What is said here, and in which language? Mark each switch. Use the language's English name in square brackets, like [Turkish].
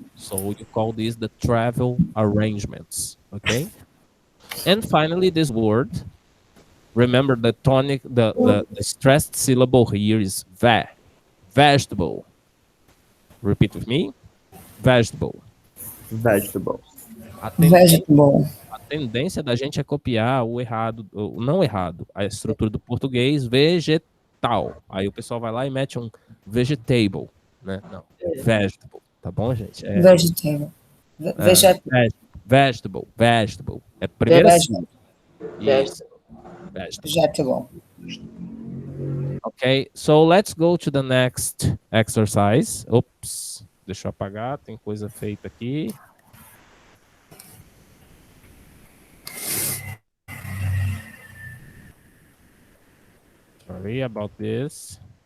[English] So you call these the travel arrangements, okay? And finally, this word, remember the tonic, the stressed syllable here is vegetable. Repeat with me, vegetable. Vegetable. [Portuguese] A tendência da gente é copiar o errado, o não errado, a estrutura do português, vegetal. Aí o pessoal vai lá e mete um vegetable, né? Não, vegetable, tá bom, gente? [English] Vegetable. [Portuguese] Vegetable. É a primeira [English] Vegetable. Yes. Vegetable. Okay, so let's go to the next exercise. [Portuguese] Ops, deixa eu apagar, tem coisa feita aqui. [English] Sorry about this.